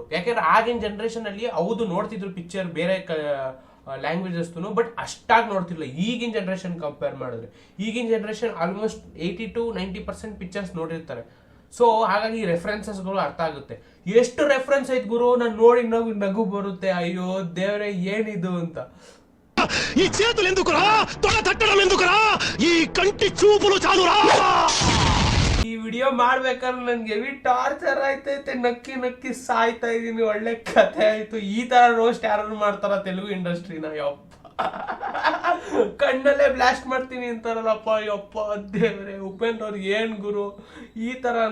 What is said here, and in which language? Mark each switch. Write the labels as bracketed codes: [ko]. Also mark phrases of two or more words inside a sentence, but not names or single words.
[kn] ಯಾಕಂದ್ರೆ ಆಗಿನ ಜನರೇಷನ್ ಅಲ್ಲಿ ಹೌದು ನೋಡ್ತಿದ್ರು ಪಿಕ್ಚರ್ ಬೇರೆ ಲ್ಯಾಂಗ್ವೇಜಸ್, ಬಟ್ ಅಷ್ಟಾಗಿ ನೋಡ್ತಿರ್ಲಿಲ್ಲ ಈಗಿನ [en] generation compare [kn] ಮಾಡಿದ್ರೆ. ಈಗಿನ [en] generation almost 80 to 90% pictures [kn] ನೋಡಿರ್ತಾರೆ. ಸೊ ಹಾಗಾಗಿ ರೆಫರೆನ್ಸಸ್ಗಳು ಅರ್ಥ ಆಗುತ್ತೆ. ಎಷ್ಟು ರೆಫರೆನ್ಸ್ ಐತ್ ಗುರು, ನಾನು ನೋಡಿ ನಗು ಬರುತ್ತೆ. ಅಯ್ಯೋ ದೇವರೇ ಏನಿದು ಅಂತ. [te] ఈ చేతులు ఎందుకురా, తొడ తట్టడం ఎందుకురా, ఈ కంటి చూపులు చాలురా. [kn] ಈ ವಿಡಿಯೋ ಮಾಡ್ಬೇಕಾದ್ರೆ ನನ್ಗೆ [en] heavy torture [kn] ಆಯ್ತೈತೆ, ನಕ್ಕಿ ಸಾಯ್ತಾ ಇದೀನಿ. ಒಳ್ಳೆ ಕಥೆ ಆಯ್ತು. ಈ ತರ ರೋಸ್ಟ್ ಯಾರು ಮಾಡ್ತಾರ ತೆಲುಗು ಇಂಡಸ್ಟ್ರಿನ? ಯಪ್ಪ, ಕಣ್ಣಲ್ಲೇ ಬ್ಲಾಸ್ಟ್ ಮಾಡ್ತೀನಿ ಅಂತಾರಲ್ಲಪ್ಪ. ಯಪ್ಪ ದೇವ್ರೆ, ಉಪೇಂದ್ರ ಅವ್ರು ಏನ್ ಗುರು ಈ ತರನ?